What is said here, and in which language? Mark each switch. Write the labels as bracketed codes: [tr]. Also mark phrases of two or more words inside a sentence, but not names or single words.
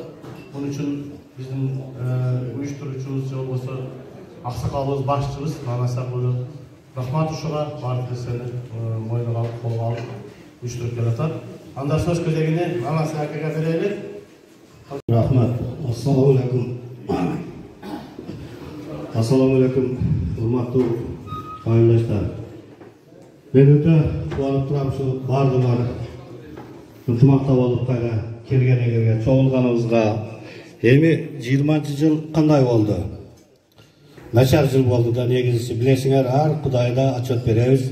[ky] Бунун үчүн биздин уюштуруучубуз, же болбосо аксакалыбыз, башчыбыз Манас Акылы рахмат ушуга баардык нерсени мойнуна алып, колго алып уюштуруп келатат. Анда сөз кезегине Манас акага берели. Рахмат. [ar] السلام عليكم. السلام عليكم, [ky] урматтуу айылдаштар. Мен өтө кубанып турам ушу баардыгыңар ынтымакта болуп кайра келгениңерге, чогулганыбызга. Эми 20-жыл кандай болду? Начар жыл болду да, негизиси билесиңер, ар Кудайда отчет беребиз.